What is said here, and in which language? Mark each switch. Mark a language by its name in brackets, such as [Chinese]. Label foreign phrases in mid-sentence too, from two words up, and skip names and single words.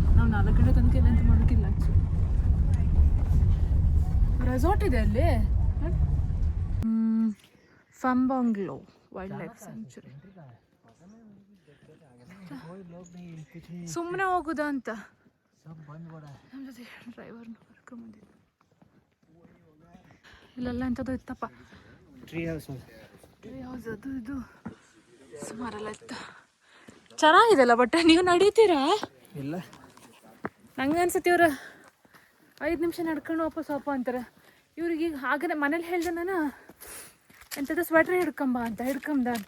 [Kannada] ನಾವು 4 ಗಂಟೆ ತನಕ ಏನಂತ ಮಾಡೋಕ್ಕಿಲ್ಲ. [English] actually resort [Kannada] ಇದೆ ಅಲ್ಲಿ, ಫ್ಯಾಂಬಾಂಗ್ಲೂ ವೈಲ್ಡ್ ಲೈಫ್ ಸ್ಯಾಂಕ್ಚುರಿ. ಸುಮ್ಮನೆ ಹೋಗುದಾ ಅಂತ [Hindi] सब बंद पड़ा है [Kannada] ನಮ್ಮ ಜೊತೆ ಡ್ರೈವರ್ನ ಕರ್ಕೊಂಬಂದಿದ್ದು. ಇಲ್ಲೆಲ್ಲ ಎಂಥದ್ದು ಇತ್ತಪ್ಪ, [English] tree house [Kannada] ಯಾವುದು ಅದು ಇದು ಸುಮಾರೆಲ್ಲ ಇತ್ತು. ಚೆನ್ನಾಗಿದೆಲ್ಲ ಬಟ್ ನೀವು ನಡೀತೀರಾ? ಇಲ್ಲ ನಂಗೆ ಅನ್ಸುತ್ತೆ ಇವ್ರು 5 ನಿಮಿಷ ನಡ್ಕೊಂಡು ವಾಪಸ್ ಅಂತಾರೆ. ಇವ್ರಿಗೆ ಈಗ ಹಾಗೆ ಮನೇಲಿ ಹೇಳಿದೆ ನಾನು ಎಂಥದ್ದು ಸ್ವೆಟ್ರ್ ಹಿಡ್ಕೊಂಬ ಅಂತ.